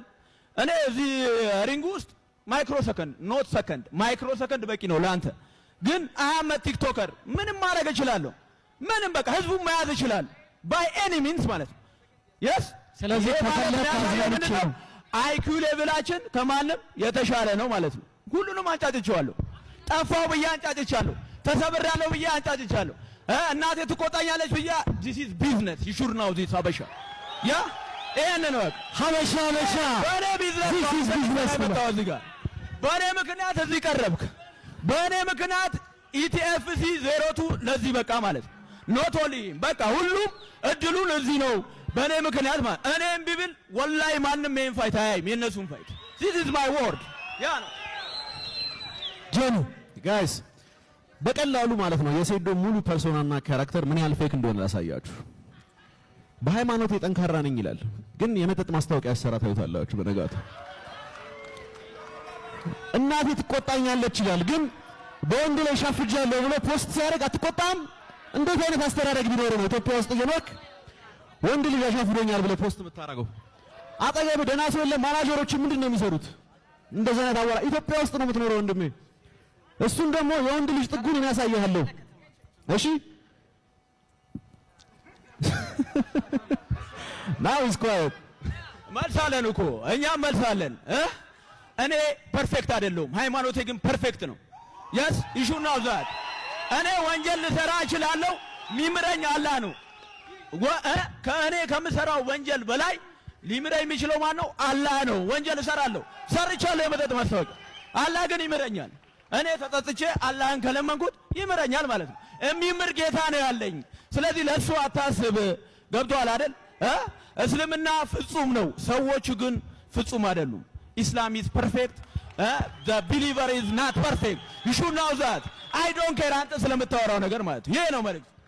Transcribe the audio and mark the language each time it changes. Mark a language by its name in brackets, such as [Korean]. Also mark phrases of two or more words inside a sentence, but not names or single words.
[Amharic] እኔ እዚህ ሪንግ ውስጥ [English] micro second not second micro second [Amharic] በቂ ነው ለአንተ። ግን አህመድ ቲክቶከር ምንም ማድረግ እችላለሁ። ምንም በቃ ህዝቡን መያዝ ይችላል [English] by any means [Amharic] ማለት ነው። የስ ስለዚህ አይኪው ሌቭላችን ከማንም የተሻለ ነው ማለት ነው። ሁሉንም አንጫጭቻለሁ። ጠፋው ብዬ አንጫጭቻለሁ። ተሰብሬያለሁ ብዬ አንጫጭቻለሁ። እናቴ ትቆጣኛለች ብዬ [English] this is business you should know this [Amharic] ሀበሻ ያ ይሄን ነው ሀበሻ በኔ ቢዝነስ ነው። በኔ ምክንያት እዚህ ቀረብክ። በኔ ምክንያት ኢቲኤፍሲ 02 ለዚህ በቃ ማለት ነው። [English] not only [Amharic] በቃ ሁሉም እድሉን እዚህ ነው በኔ ምክንያት ማለት እኔም ቢብል ወላሂ ማንም ይሄን ፋይት አያይም። የነሱን ፋይት [English] this is my word [Amharic] ያ ነው። ጆኒ ጋይስ በቀላሉ ማለት ነው የሴዶ ሙሉ ፐርሶናና ካራክተር ምን ያህል ፌክ እንደሆነ ላሳያችሁ። በሃይማኖት የጠንካራ ነኝ ይላል፣ ግን የመጠጥ ማስታወቂያ ያሰራ ታዩታላችሁ። በነጋቱ እናቴ ትቆጣኛለች ይላል፣ ግን በወንድ ላይ ሻፍጃለሁ ብሎ ፖስት ሲያደርግ አትቆጣም? እንዴት አይነት አስተዳደግ ቢኖር ነው ኢትዮጵያ ውስጥ እየኖርክ ወንድ ልጅ ያሻፍዶኛል ብለህ ፖስት የምታደርገው? አጠገብ ደህና ሰው የለም። ማናጀሮች ምንድን ነው የሚሰሩት? እንደዛ አይነት አወራ ኢትዮጵያ ውስጥ ነው የምትኖረው ወንድሜ። እሱን ደግሞ የወንድ ልጅ ጥጉን ያሳያለሁ። እሺ [English] Now he's quiet. [Amharic] መልሳለን እኮ እኛም መልሳለን። እኔ ፐርፌክት አይደለሁም፣ ሃይማኖቴ ግን ፐርፌክት ነው። [English] yes you should know that [Amharic] እኔ ወንጀል ልሰራ እችላለሁ፣ ሚምረኝ አላህ ነው። ከእኔ ከምሰራው ወንጀል በላይ ሊምረኝ የሚችለው ማን ነው? አላህ ነው። ወንጀል እሰራለሁ፣ ሰርቻለሁ የመጠጥ ማስታወቂያ፣ አላህ ግን ይምረኛል። እኔ ተጠጥቼ አላህን ከለመንኩት ይምረኛል ማለት ነው። የሚምር ጌታ ነው ያለኝ። ስለዚህ ለሱ አታስብ። ገብቶሃል አይደል? እስልምና ፍጹም ነው፣ ሰዎቹ ግን ፍጹም አይደሉም። [English] Islam is perfect, the believer is not perfect. You should know that. I don't care [Amharic] አንተ ስለምታወራው ነገር ማለት ይሄ ነው መልእክት።